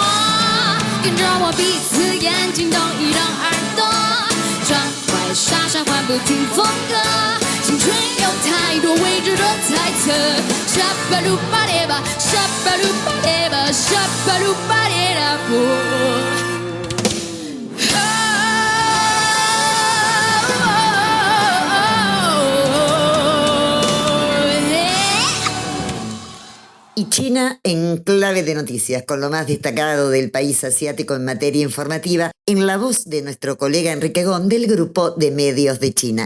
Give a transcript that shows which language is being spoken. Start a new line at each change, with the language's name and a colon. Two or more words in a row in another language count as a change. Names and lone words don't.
Chinese: 跟着我鼻子眼睛动一动耳朵，装乖傻傻换不停风格，青春有太多未知的猜测，沙巴鲁巴列巴，沙巴鲁巴列巴，沙巴鲁巴列拉波。
Spanish: Y China en clave de noticias, con lo más destacado del país asiático en materia informativa, en la voz de nuestro colega Enrique Gón del Grupo de Medios de China.